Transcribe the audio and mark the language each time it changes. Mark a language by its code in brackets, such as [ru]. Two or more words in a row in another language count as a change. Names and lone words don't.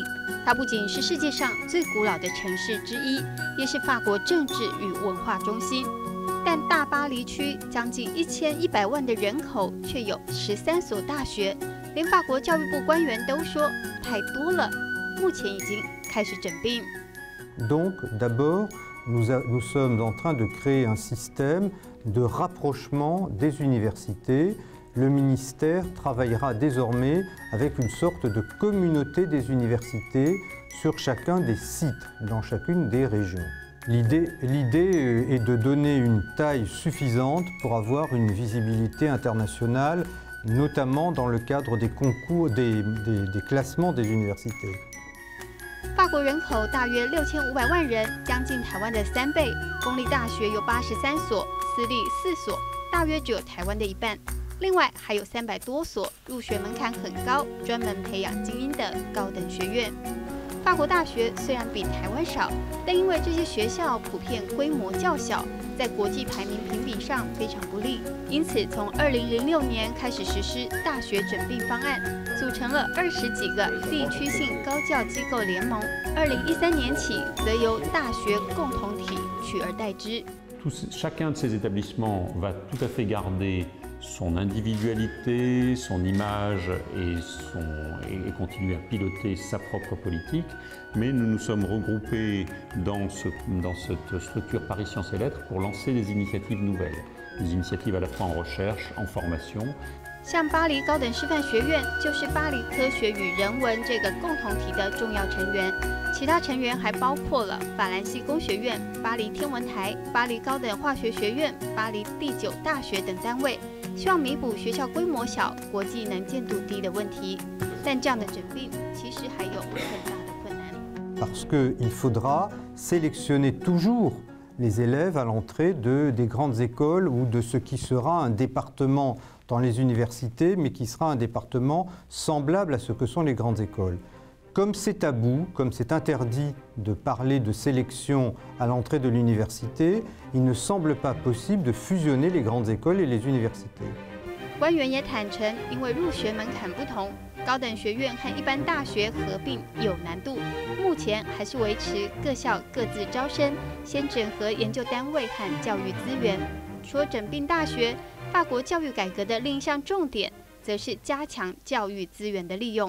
[zh] 它不仅是世界上最古老的城市之一，也是法国政治与文化中心。但大巴黎区将近1100万的人口，却有13所大学，连法国教育部官员都说太多了。目前已经开始整并。 [fr] Donc, d'abord, nous sommes en train de créer un système de rapprochement des universités. Le ministère travaillera désormais avec une sorte de communauté des universités sur chacun des sites, dans chacune des régions. L'idée est de donner une taille suffisante pour avoir une visibilité internationale, notamment dans le cadre des concours, des classements des universités. [zh] 法国人口大约6500万人，将近台湾的3倍。公立大学有83所，私立4所，大约只有台湾的一半。另外还有300多所入学门槛很高、专门培养精英的高等学院。法国大学虽然比台湾少，但因为这些学校普遍规模较小，在国际排名评比上非常不利，因此从2006年开始实施大学整并方案，组成了20几个地区性高教机构联盟。2013年起，则由大学共同体取而代之。 [fr] Chacun de ces établissements va tout à fait garder son individualité, son image et continuer à piloter sa propre politique, mais nous nous sommes regroupés dans cette structure Paris Sciences et Lettres pour lancer des initiatives nouvelles, des initiatives à la fois en recherche, en formation. [zh] 像巴黎高等师范学院就是巴黎科学与人文这个共同体的重要成员，其他成员还包括了法兰西工学院、巴黎天文台、巴黎高等化学学院、巴黎第9大学等单位，希望弥补学校规模小、国际能见度低的问题。但这样的整并其实还有更大的困难。 [fr] Parce qu'il faudra sélectionner toujours les élèves à l'entrée des grandes écoles ou de ce qui sera un département dans les universités, mais qui sera un département semblable à ce que sont les grandes écoles. Comme c'est tabou, comme c'est interdit de parler de sélection à l'entrée de l'université, il ne semble pas possible de fusionner les grandes écoles et les universités. [zh] 官员也坦诚，因为入学门槛不同，高等学院和一般大学合并有难度。目前还是维持各校各自招生，先整合研究单位和教育资源。除了整并大学，法国教育改革的另一项重点，则是加强教育资源的利用。